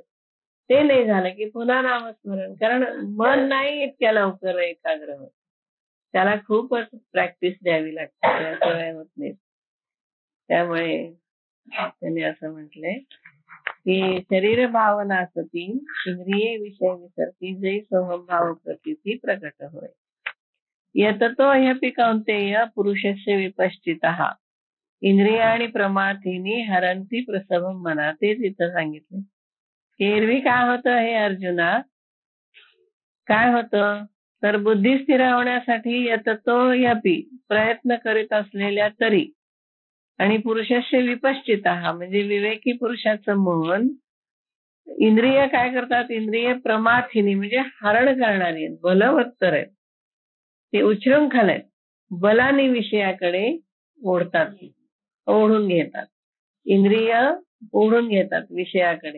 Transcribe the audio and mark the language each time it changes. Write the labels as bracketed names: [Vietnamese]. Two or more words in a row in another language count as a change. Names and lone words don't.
[Marathi] ते नाही झालं की पुन्हा नामस्मरण, कारण मन नाही इतक्या लवकर एकाग्र होत. त्याला खूपच प्रॅक्टिस द्यावी लागते, त्याशिवाय होत नाही. त्यामुळे त्यांनी असं म्हटलंय की शरीर भावना सती इंद्रिये विषय विसरती, जै सोहम भाव प्रतीती प्रकट होय. [Sanskrit] यततो ह्यपि कौन्तेय पुरुषस्य विपश्चितः इंद्रियाणि प्रमाथिनी हरंती प्रसवम मना. [Marathi] तेच इथं सांगितलं. एरवी काय होतं हे अर्जुना, काय होतं तर बुद्धी स्थिर होण्यासाठी [Sanskrit] यततो ह्यपि [Marathi] प्रयत्न करीत असलेल्या तरी, आणि [Sanskrit] पुरुषस्य विपश्चितः [Marathi] म्हणजे विवेकी पुरुषाचं मन, इंद्रिय काय करतात, इंद्रिय प्रमाथिनी म्हणजे हरण करणारी आहेत, बलवत्तर आहेत, ते उच्छृंखल आहेत, बलाने विषयाकडे ओढून घेतात. इंद्रिय ओढून घेतात विषयाकडे.